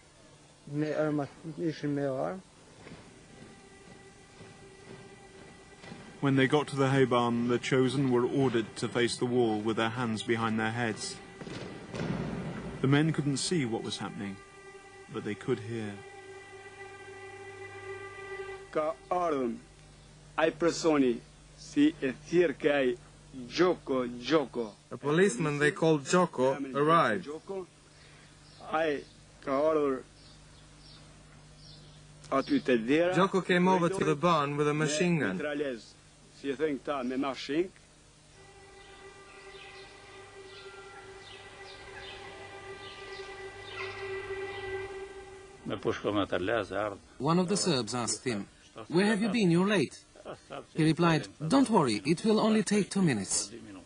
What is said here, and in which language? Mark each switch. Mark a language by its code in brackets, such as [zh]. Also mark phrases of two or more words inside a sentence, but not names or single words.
[en] When they got to the Hayban, the chosen were ordered to face the wall with their hands behind their heads. The men couldn't see what was happening, but they could hear. [sq] Ka ardhën ai personi si e thirr ke ai Gjoko. [en] A policeman they called Gjoko arrived. [sq] Ai ka ardhur aty te dera. [en] Gjoko came over to the barn with a machine gun. [sq] Si e thënë këta me mashinë. [en] One of the Serbs asked him, "Where have you been? You're late." He replied, "Don't worry, it will only take 2 minutes."